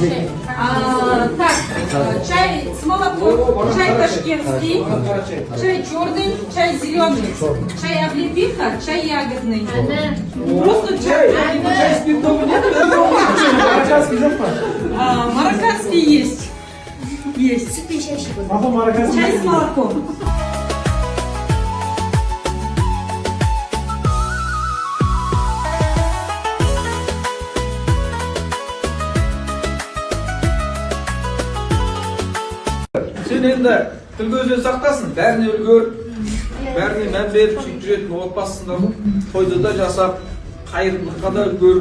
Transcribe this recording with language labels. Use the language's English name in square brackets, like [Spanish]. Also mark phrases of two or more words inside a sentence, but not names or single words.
[Russian] Так, чай с молоком, чай ташкентский, чай черный, чай зеленый, чай облепиха, чай ягодный. Просто чай. чай спиртовый нет? [Kazakh] Марокканский жоқ па? [Russian] Марокканский есть. Есть. [Kazakh] Сүт пен шай ішіп отыр. [Russian] Папа марокканский. Чай с молоком. [Kazakh] Сен енді тіл көзден сақтасын, бәріне үлгер, бәріне мән беріп сөйтіп жүретін отбасында тойды да жасап, қайырымдылыққа да үлгер.